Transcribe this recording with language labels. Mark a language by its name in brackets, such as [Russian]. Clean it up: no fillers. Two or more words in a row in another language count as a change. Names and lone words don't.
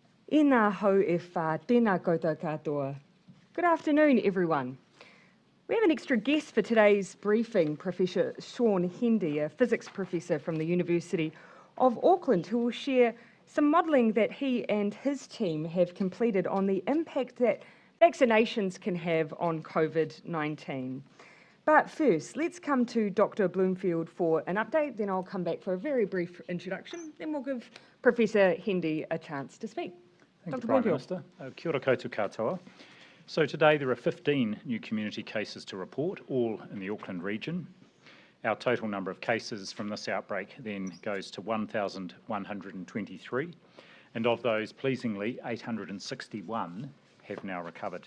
[Māori] Ina hau e whā, tēnā koutou katoa. [English] Good afternoon, everyone. We have an extra guest for today's briefing, Professor Shaun Hendy, a physics professor from the University of Auckland, who will share some modelling that he and his team have completed on the impact that vaccinations can have on COVID-19. But first, let's come to Dr. Bloomfield for an update, then I'll come back for a very brief introduction, then we'll give Professor Hendy a chance to speak. Thank you, Prime Minister. [Māori] Kia ora koutou katoa. [English] So today there are 15 new community cases to report, all in the Auckland region. Our total number of cases from this outbreak then goes to 1,123, and of those, pleasingly, 861 have now recovered.